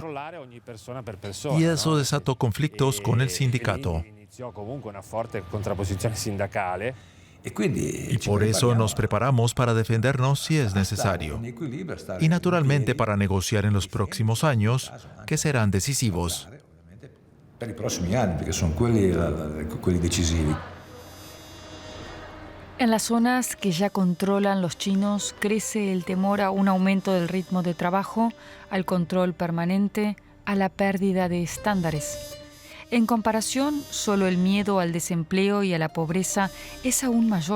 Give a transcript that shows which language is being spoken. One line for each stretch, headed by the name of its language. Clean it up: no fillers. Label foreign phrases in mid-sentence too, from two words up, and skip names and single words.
Spanish: Y eso desató conflictos con el sindicato. Y por eso nos preparamos para defendernos si es necesario. Y naturalmente para negociar en los próximos años, que serán decisivos.
Italian: Per i prossimi anni, perché sono quelli decisivi.
Spanish: En las zonas que ya controlan los chinos crece el temor a un aumento del ritmo de trabajo, al control permanente, a la pérdida de estándares. En comparación, solo el miedo al desempleo y a la pobreza es aún mayor.